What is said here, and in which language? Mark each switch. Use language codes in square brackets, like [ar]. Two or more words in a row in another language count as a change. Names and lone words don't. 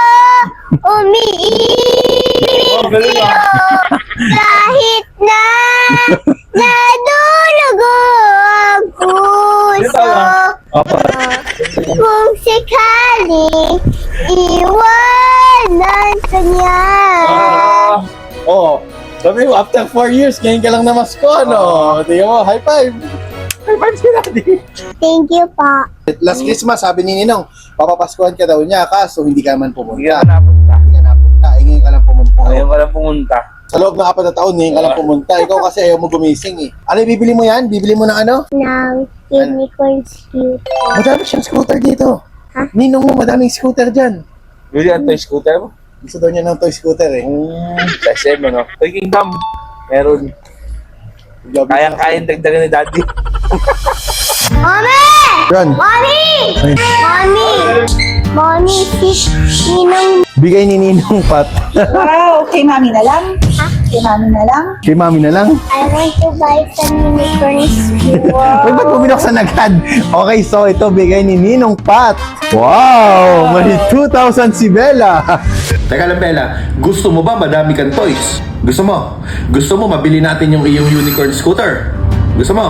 [tl] Umiiyak kahit na nadulugo ang puso. Kung sakali iwanan ka niya. Sabi mo, [en] after 4 years, [tl] ngayon ka lang namasko, ano? Tingnan mo, [en] high five! High five si Daddy! Thank you po. Last Christmas, [tl] sabi ni Ninong, papapaskuhan ka daw niya, kaso hindi ka naman pumunta. Hindi ka napunta. Hindi ka napunta, ngayon ka lang pumunta. Ngayon ka lang pumunta. Sa loob ng 4 na taon, ngayon ka lang pumunta. Ikaw kasi ayaw mo gumising eh. Ano yung bibili mo yan? Bibili mo ng ano? Ng [en] unicorn scooter. [tl] Madami siyang scooter dito. Ha? Ninong mo, madaming scooter dyan. Bili ang [en] toy scooter [tl] mo? Gusto daw niya ng [en] toy scooter [tl] eh. Sa SM, no? Toy Kingdom. Meron. Kayang-kayang dagdagan ni Daddy. Mommy! Run! Mommy! Mommy, si Ninong. Bigay ni Ninong Pat. Wow! Kay mami na lang? Kay mami na lang? Kay mami na lang. [en] I want to buy some unicorn scooter. [tl] Uy, ba't mo binuksan agad? Okay, so ito bigay ni Ninong Pat. Wow! May 2,000 si Bella. Teka lang, Bella. Gusto mo ba madami kang toys? Gusto mo mabili natin yung iyong [en] unicorn scooter? [tl] Gusto mo?